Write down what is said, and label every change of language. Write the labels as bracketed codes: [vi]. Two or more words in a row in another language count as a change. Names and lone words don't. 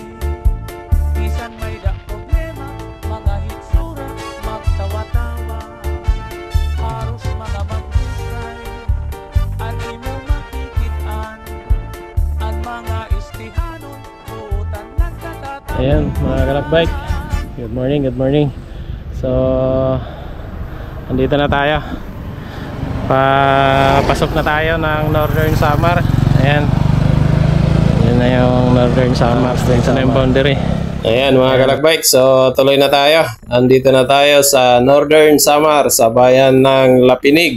[war] Bisan may da problema, mga hitsura, magtawa-tawa. Haros mga maghusay, ang imo makikitaan. Ang mga istihanon, buutan nagkatatawa. [tl] Ayan mga kalakbike, [en] good morning, good morning. [tl] So andito na tayo, papasok na tayo ng Northern Samar. Ayan, yun na yung Northern Samar, yun na yung boundary. Ayan mga kalakbike, so tuloy na tayo. Andito na tayo sa Northern Samar, sa bayan ng Lapinig.